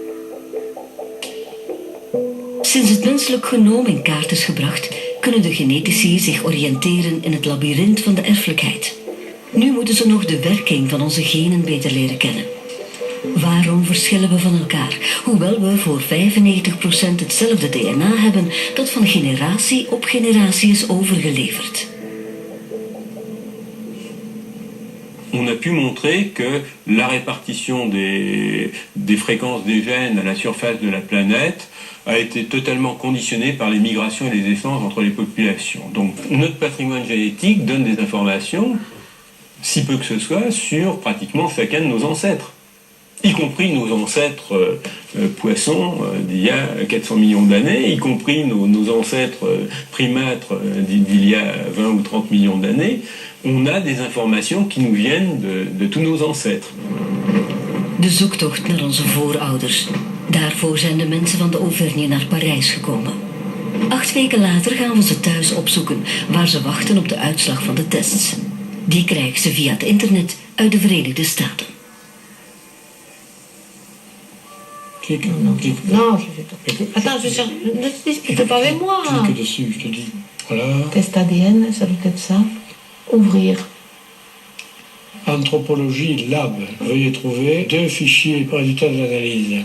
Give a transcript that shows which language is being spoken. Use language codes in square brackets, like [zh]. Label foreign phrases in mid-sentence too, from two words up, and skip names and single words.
[nl] Sinds het menselijk genoom in kaart is gebracht, kunnen de genetici zich oriënteren in het labyrint van de erfelijkheid. Nu moeten ze nog de werking van onze genen beter leren kennen. Waarom verschillen we van elkaar, hoewel we voor 95% hetzelfde DNA hebben dat van generatie op generatie is overgeleverd? [fr] On a pu montrer que la répartition des fréquences des gènes à la surface de la planète a été totalement conditionnée par les migrations et les essences entre les populations. Donc notre patrimoine génétique donne des informations, si peu que ce soit, sur pratiquement chacun de nos ancêtres, y compris nos ancêtres poissons d'il y a 400 millions d'années, y compris nos ancêtres primates d'il y a 20 ou 30 millions d'années. On a des informations qui nous viennent de tous nos ancêtres. [nl] De zoektocht naar onze voorouders. Daarvoor zijn de mensen van de Auvergne naar Parijs gekomen. 8 weken later gaan we ze thuis opzoeken, waar ze wachten op de uitslag van de tests. Die krijgen ze via het internet uit de Verenigde Staten. [fr] Clique. Non, je fais pas. Attends, je cherche. Ne te dispute pas avec moi. Clique dessus, je te dis. Voilà. Test ADN, ça doit être ça. Ouvrir. Anthropologie Lab. Veuillez trouver 2 fichiers résultats de l'analyse.